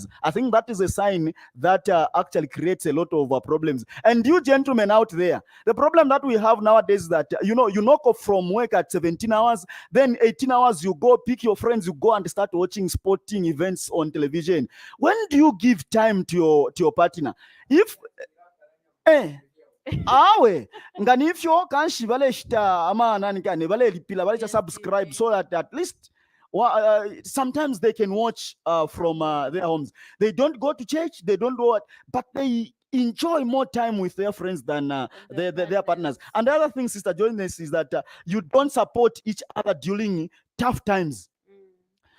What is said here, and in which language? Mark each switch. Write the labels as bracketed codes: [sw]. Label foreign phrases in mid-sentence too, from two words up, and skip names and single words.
[en] I think that is a sign that actually creates a lot of problems. And you gentlemen out there, the problem that we have nowadays is that, you knock off from work at 17 hours, then 18 hours, you go pick your friends, you go and start watching sporting events on television. When do you give time to your partner? If... [bem] awe nganifyo kanshi vale shita ama nani kane vale lipila vale subscribe so that at least sometimes they can watch from their homes. [en] They don't go to church, they don't do it, but they enjoy more time with their friends than their partners. And the other thing, Sister Joynes, is that you don't support each other during tough times.